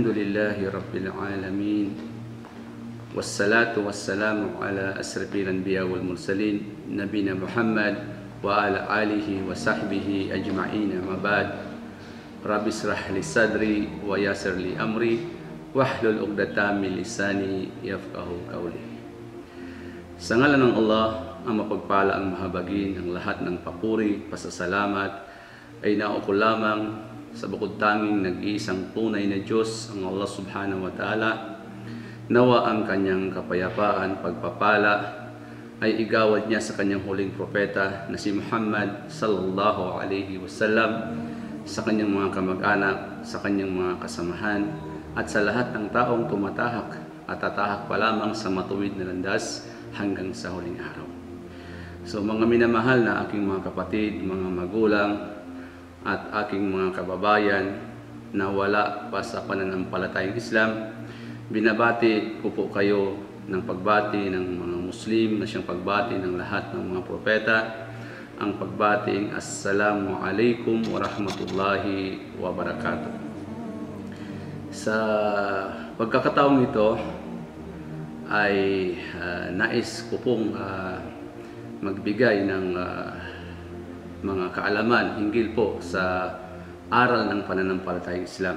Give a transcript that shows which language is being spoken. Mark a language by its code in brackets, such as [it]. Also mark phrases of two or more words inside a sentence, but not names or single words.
[ar] لله رب العالمين والصلاة والسلام على أشرف الأنبياء والمرسلين نبينا محمد وعلى آله وصحبه أجمعين أما بعد رب اشرح لي صدري ويسر لي أمري واحلل عقدة من لساني يفقهوا قولي. [tl] Sa ngalan ng Allah, ang mapagpala ang mahabagin ng lahat ng papuri, pasasalamat ay nauko lamang sa bukod tanging nag-iisang tunay na Diyos, ang Allah [ar] سبحانه وتعالى. [tl] Nawa ang kanyang kapayapaan, pagpapala ay igawad niya sa kanyang huling propeta na si Muhammad [ar] صلى الله عليه وسلم, [tl] sa kanyang mga kamag-anak, sa kanyang mga kasamahan, at sa lahat ng taong tumatahak at tatahak pa lamang sa matuwid na landas hanggang sa huling araw. So mga minamahal na aking mga kapatid, mga magulang, at aking mga kababayan na wala pa sa pananampalatayang Islam, binabati ko po kayo ng pagbati ng mga Muslim na siyang pagbati ng lahat ng mga propeta, ang pagbating [ar] السلام عليكم ورحمة الله وبركاته. [tl] Sa pagkakataong ito ay nais ko pong magbigay ng mga kaalaman hinggil po sa aral ng pananampalatayang Islam.